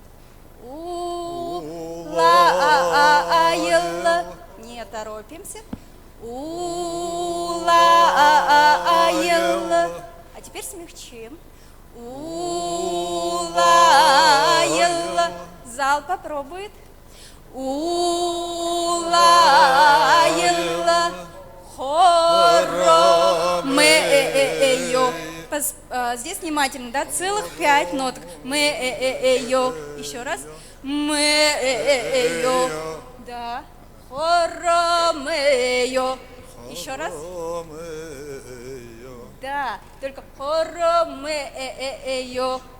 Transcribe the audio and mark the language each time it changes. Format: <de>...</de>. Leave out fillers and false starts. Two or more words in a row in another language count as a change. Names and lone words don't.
<bua>У-ла-а-а-а-ла.</bua> <ru>Не торопимся. У-ла-а-а-а-ла. А теперь смягчим.</ru> <bua>У-ла-ла.</bua> <ru>Зал попробует.</ru> <bua>У-ла-ла. Хоро-ме-э-э-э-ё.</bua> <ru>Здесь внимательно, да? Целых 5 ноток.</ru> <bua>Ме-э-э-э-ё.</bua> <ru>Еще раз.</ru> <bua>Ме-э-э-э-ё. Да. Хоро-ме-ё.</bua> <ru>Еще раз. Да, только хоро-ме-э-э-э-ё.</ru>